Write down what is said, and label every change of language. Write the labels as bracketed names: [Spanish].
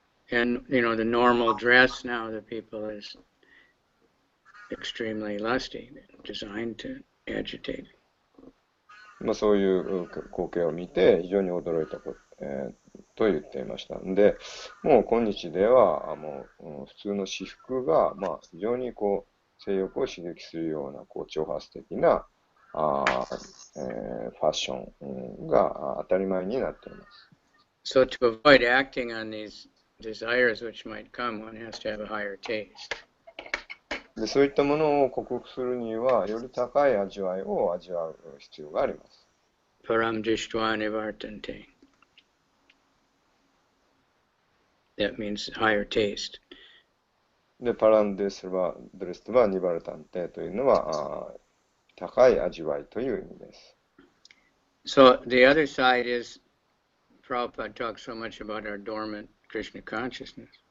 [English] And, the normal dress now that people is extremely lusty, designed to agitate. [Japanese] そういう光景を見て非常に驚いたと言っていました。で、もう今日ではもう普通の私服が非常に性欲を刺激するような挑発的なファッションが当たり前になっています。 [English] So to avoid acting on these desires which might come, one has to have a higher taste. [Japanese] で、そういったものを克服するにはより高い味わいを味わう必要があります。 [Sanskrit] Param Dishtva Nivartante. [English] That means higher taste. [Japanese] で、パランデスバドレストバニバルタンテというのは高い味わいという意味です。 So the other side is, Prabhupada talks so much about our dormant Krishna consciousness.